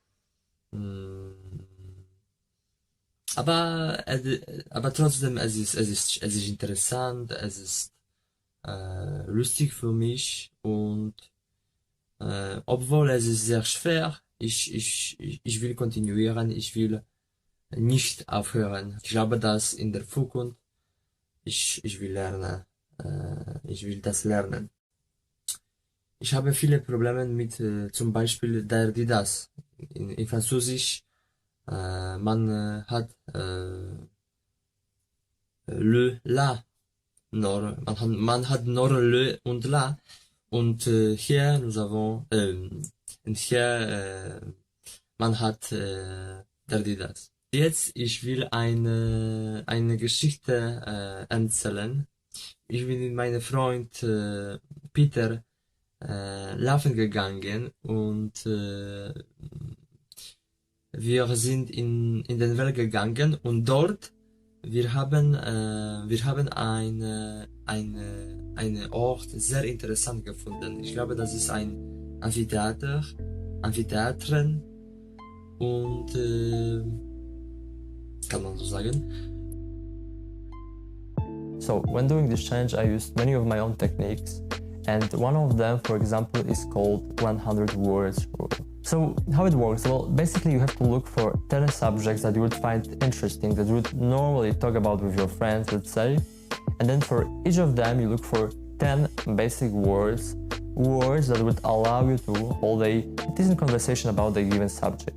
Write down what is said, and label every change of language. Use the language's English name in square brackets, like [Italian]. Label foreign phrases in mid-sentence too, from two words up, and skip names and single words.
[German] Aber trotzdem, es ist interessant, es ist lustig für mich, und obwohl es ist sehr schwer, ich will kontinuieren, ich will nicht aufhören. Ich glaube, dass in der Zukunft ich will lernen, ich will das lernen. Ich habe viele Probleme mit zum Beispiel der, die, das. In Französisch man hat [French] le, la, [German] nur, man hat nur le und la, und hier [French] nous avons [German] und hier man hat der, die, das. Jetzt ich will eine Geschichte erzählen. Ich bin mit meinem Freund Peter laufen gegangen, und wir sind in den Welt gegangen und dort wir haben eine Ort sehr interessant gefunden. Ich glaube, das ist ein Amphitheatern und kann man so sagen. [English] So when doing this challenge, I used many of my own techniques, and one of them, for example, is called 100 words rule. So how it works? Well, basically you have to look for 10 subjects that you would find interesting, that you would normally talk about with your friends, let's say, and then for each of them you look for 10 basic words that would allow you to hold a decent conversation about the given subject.